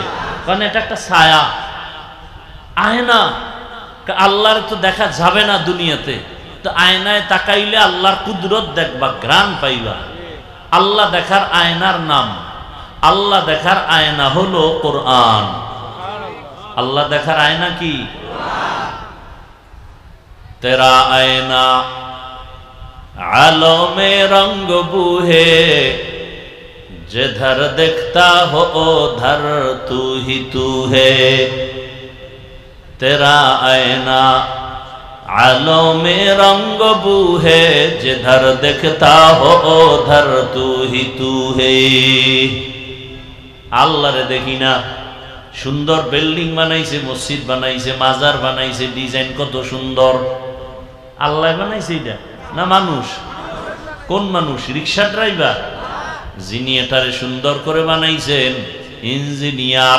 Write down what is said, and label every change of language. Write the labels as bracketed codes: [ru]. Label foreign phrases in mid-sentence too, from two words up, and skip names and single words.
[bn] কারণ এটা একটা ছায়া, আয়না। আল্লাহর তো দেখা যাবে না দুনিয়াতে, তো আয়নায় তাকাইলে আল্লাহর কুদরত দেখবা, ঘ্রাণ পাইবা। আল্লাহ দেখার আয়নার নাম, আল্লাহ দেখার আয়না হলো কোরআন। আল্লাহ দেখার আয়না কি? [hi] तेरा आईना आलो में रंग बूहे, जिधर देखता हो उधर तू ही तू है। तेरा आईना आलो में रंग बूहे, जिधर देखता हो उधर तू ही तू है। [bn] আল্লাহ রে দেখি না, সুন্দর বিল্ডিং বানাইছে, মসজিদ বানাইছে, মাজার বানাইছে, ডিজাইন কত সুন্দর। আল্লাহ বানাইছে এটা না মানুষ? কোন মানুষ? রিক্সা ড্রাইভার। যিনি এটারে সুন্দর করে বানাইছেন ইঞ্জিনিয়ার।